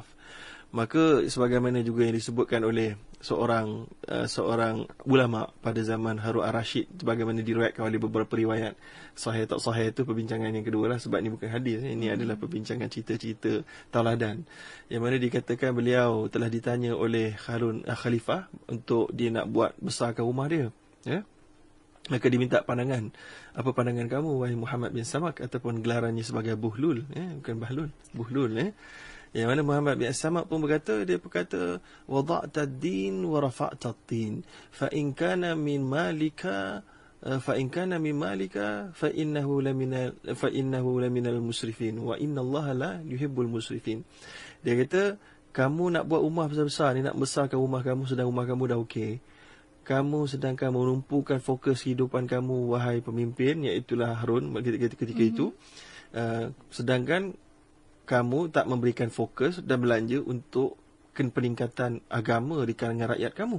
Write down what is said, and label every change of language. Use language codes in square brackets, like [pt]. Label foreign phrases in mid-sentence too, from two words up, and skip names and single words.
[ms] Maka sebagaimana juga yang disebutkan oleh seorang ulama pada zaman Harun ar-Rasyid, sebagaimana diriwayatkan oleh beberapa riwayat, sahih tak sahih itu perbincangan yang kedua lah, sebab ini bukan hadis, ini adalah perbincangan cerita-cerita tauladan, yang mana dikatakan beliau telah ditanya oleh Khalifah untuk dia nak buat besarkan rumah dia, maka diminta pandangan. Apa pandangan kamu wahai Muhammad bin Samak, ataupun gelarannya sebagai Buhlul, bukan Bahlul, Buhlul, yang mana Muhammad bin Samak pun berkata, [ar] وضعت الدين ورفعت الدين، فإن كان من مالك فإن كان من مالك فإنه لمن المسرفين وإن الله لا يحب المسرفين. [ms] Dia kata, kamu nak buat rumah besar-besar ni, nak besarkan rumah kamu sedang rumah kamu dah okey. Kamu sedangkan menumpukan fokus kehidupan kamu, wahai pemimpin, iaitulah Harun ketika itu. Sedangkan kamu tak memberikan fokus dan belanja untuk peningkatan agama di kalangan rakyat kamu.